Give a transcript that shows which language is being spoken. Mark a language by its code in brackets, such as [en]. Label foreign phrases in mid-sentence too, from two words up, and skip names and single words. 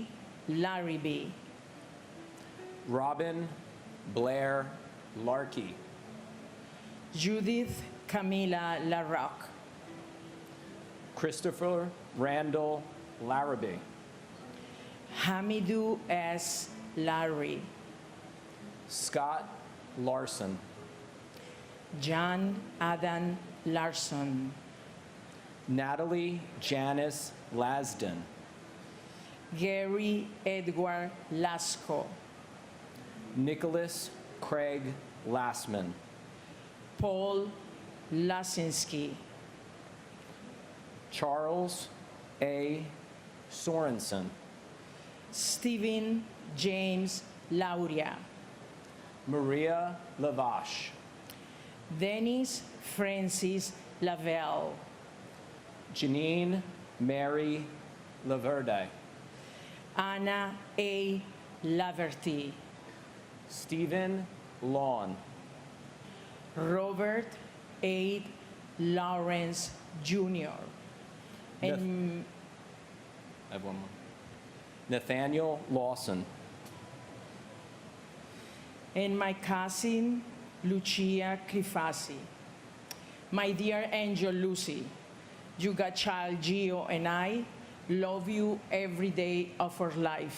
[en] Larrabee, Robin Blair Larkey, Judith Camila LaRocque, Christopher Randall Larrabee, Hamidou S. Larry, Scott Larson, John Adam Larson, Natalie Janice Lasden, Gary Edward Lasco, Nicholas Craig Lassman, Paul Lasinski, Charles A. Sorensen, Stephen James Lauria, Maria Lavache, Dennis Francis Lavelle, Janine Mary Laverde, Anna A. Laverty, Stephen Lawn, Robert A. Lawrence Jr., and I have one more. Nathaniel Lawson, and my cousin Lucia Crifasi. My dear angel Lucy, you got child Gio and I love you every day of our life.